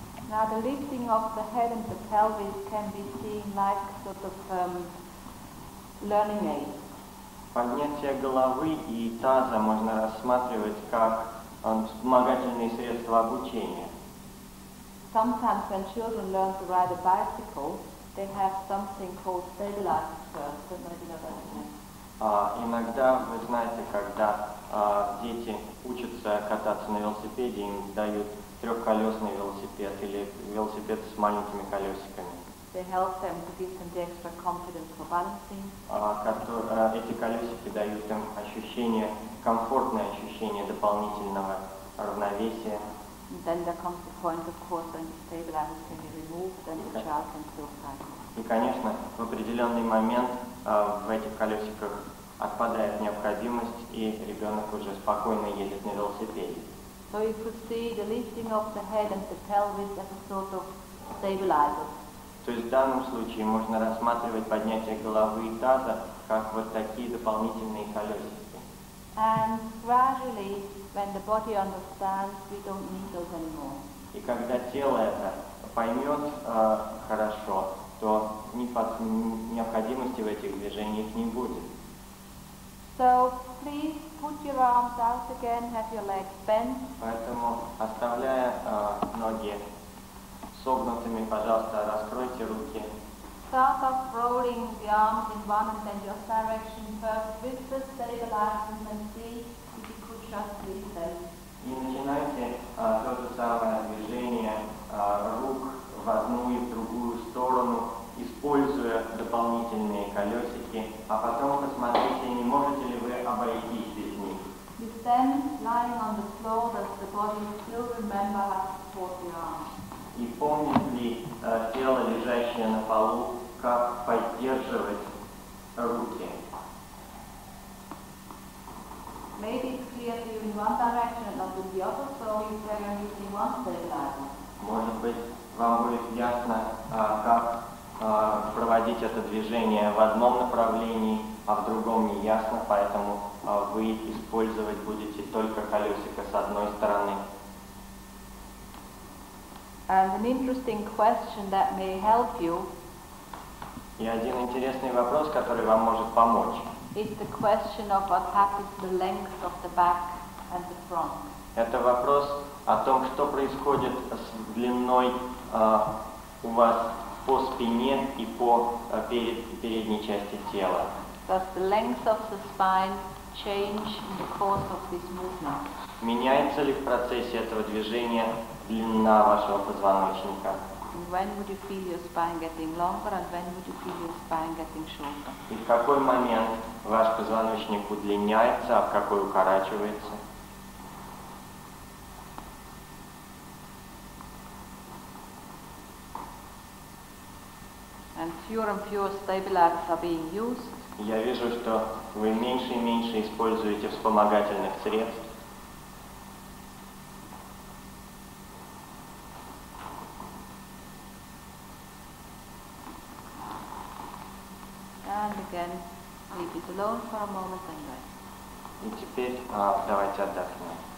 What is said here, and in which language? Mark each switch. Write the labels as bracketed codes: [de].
[en] Now the lifting of the head and the pelvis can be seen like sort of learning aid. [ru] Поднятие головы и таза можно рассматривать как вспомогательные средства обучения. [en] Sometimes when children learn to ride a bicycle, they have something called stabilizers first. Don't know if you know that. [ru] Иногда, вы знаете, когда дети учатся кататься на велосипеде, им дают трехколесный велосипед или велосипед с маленькими колесиками. [en] They help them to give them the extra confidence for balancing. [ru] Эти колесики дают им ощущение, комфортное ощущение дополнительного равновесия. [en] And then there comes the point, of course, when the stabilizers can be removed and the child can still cycle. [ru] И, конечно, в определенный момент в этих колесиках отпадает необходимость, и ребенок уже спокойно едет на велосипеде. [en] So you could see the lifting of the head and the pelvis as a sort of stabilizer. [ru] То есть в данном случае можно рассматривать поднятие головы и таза как вот такие дополнительные колесики. [en] And gradually, when the body understands, we don't need those anymore. [ru] И когда тело это поймет хорошо, то необходимости в этих движениях не будет. [en] So please put your arms out again, have your legs bent. [ru] Поэтому, оставляя ноги согнутыми, пожалуйста, раскройте руки. [en] Start off rolling the arms in one and then your direction first with the stabilizers and see if you could just release them. [ru] И начинайте то же самое движение рук в одну и в другую сторону, используя дополнительные колесики, а потом посмотрите, не можете ли вы обойтись без них. [en] With them lying on the floor, does the body still remember how to support the arms? [ru] И помнит ли тело, лежащее на полу, как поддерживать руки? [en] Maybe it's clear to you in one direction and not in the other, so you carry on using one stabilizer. [ru] Может быть, вам будет ясно, как проводить это движение в одном направлении, а в другом не ясно, поэтому вы использовать будете только колесико с одной стороны. [en] And an interesting question that may help you. [ru] И один интересный вопрос, который вам может помочь. [en] Is the question of what happens to the length of the back and the front. [ru] Это вопрос о том, что происходит с длиной у вас по спине и по передней части тела. [en] Does the length of the spine change in the course of this movement? [ru] Меняется ли в процессе этого движения длина вашего позвоночника? [en] And when would you feel your spine getting longer and when would you feel your spine getting shorter? [ru] И в какой момент ваш позвоночник удлиняется, а в какой укорачивается? [en] And fewer stabilizers are being used. [ru] Я вижу, что вы меньше и меньше используете вспомогательных средств. [en] And again, leave it alone for a moment and rest. [ru] И теперь давайте отдохнем.